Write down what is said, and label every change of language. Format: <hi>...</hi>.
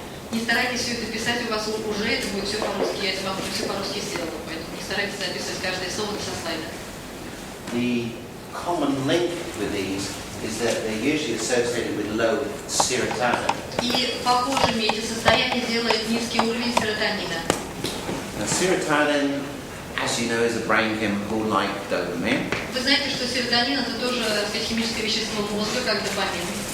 <ru>Не старайтесь все это писать, у вас уже это будет все по-русски, я вам уже все по-русски сделала, поэтому не старайтесь записывать каждое слово со слайда.</ru> <en>The common link with these is that they're usually associated with low serotonin.</en> <ru>И похожими эти состояния делает низкий уровень серотонина.</ru> <en>Now, serotonin, as you know, is a brain chemical like dopamine.</en> <ru>Вы знаете, что серотонин это тоже, так сказать, химическое вещество мозга, как допамин.</ru>